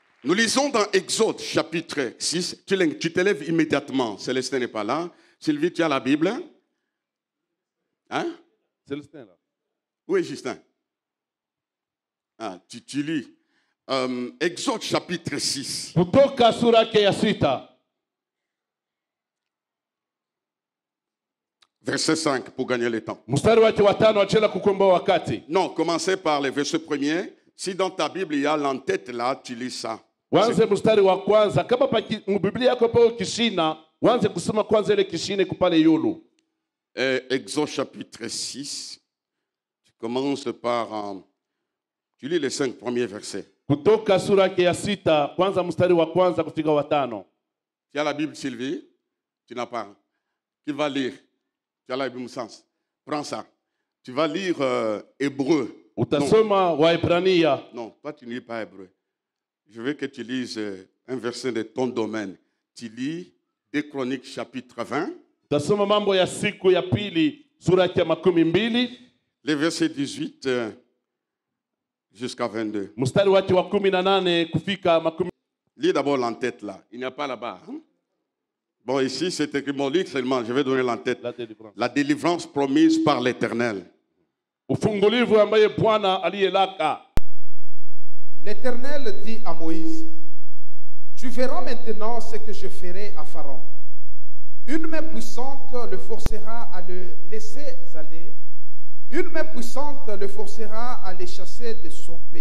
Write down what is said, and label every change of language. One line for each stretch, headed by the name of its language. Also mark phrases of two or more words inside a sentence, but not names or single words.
French: Nous lisons dans Exode chapitre 6. Tu t'élèves immédiatement. Célestin n'est pas là. Sylvie, tu as la Bible? Hein? Célestin là. Oui, Justin. Ah, tu lis. Exode chapitre 6.
Swahili: Kutoka sura yake ya 6.
French: Verset 5 pour gagner le temps.
Swahili: Mstari wake wa 5 achela kukomboa wakati.
French: Non, commencez par les versets premiers. Si dans ta Bible il y a l'entête là, tu lis ça.
Swahili: Wanze mstari wa kwanza. Kama pa Biblia yako pa kishina, wanze kusoma kwanza ile kishine kupale yulu.
French: Exode chapitre 6. Tu commences par... tu lis les 5 premiers versets.
Swahili: Kutoka sura yake ya 6, kwanza mstari wa kwanza kufika wa 5.
French: Tu as la Bible, Sylvie? Tu n'as pas. Qui va lire? Tu as la Bible, sens. Prends ça. Tu vas lire Hébreu.
Swahili: Utasoma Waebrania.
French: Non, toi tu ne lis pas Hébreu. Je veux que tu lises un verset de ton domaine. Tu lis 2 Chroniques chapitre 20.
Swahili: Utasoma mambo ya siku ya pili sura ya 12.
French: Les versets 18 jusqu'à 22.
Swahili: Mstari wake wa 18 kufika 20.
French: Lis d'abord l'entête là. Il n'y a pas là-bas. Hein? Bon, ici c'est écrit, mon lit seulement, je vais donner l'entête. La délivrance promise par l'Éternel.
Swahili: Ufungulivu ambaye Bwana aliyelaka.
French: L'Éternel dit à Moïse, tu verras maintenant ce que je ferai à Pharaon. Une main puissante le forcera à le laisser aller. Une main puissante le forcera à les chasser de son pays.